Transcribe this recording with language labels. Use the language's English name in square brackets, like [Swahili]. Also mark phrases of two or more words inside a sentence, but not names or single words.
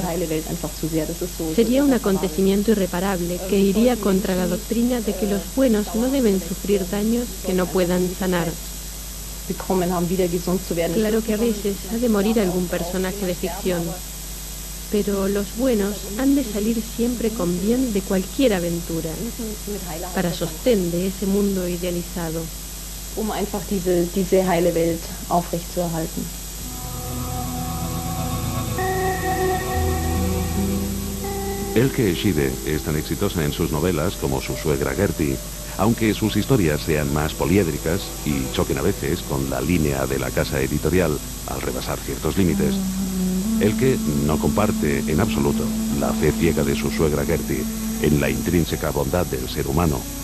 [Spanish] Sería un acontecimiento irreparable que iría contra la doctrina de que los buenos no deben sufrir daños que no puedan sanar. Claro que a veces ha de morir algún personaje de ficción, pero los buenos han de salir siempre con bien de cualquier aventura, para sostén de ese mundo idealizado. [German] Einfach diese heile Welt aufrechtzuerhalten. [Spanish] Elke Schiede es tan exitosa en sus novelas como su suegra Gertie, aunque sus historias sean más poliédricas y choquen a veces con la línea de la casa editorial al rebasar ciertos límites. Elke no comparte en absoluto la fe ciega de su suegra Gertie en la intrínseca bondad del ser humano.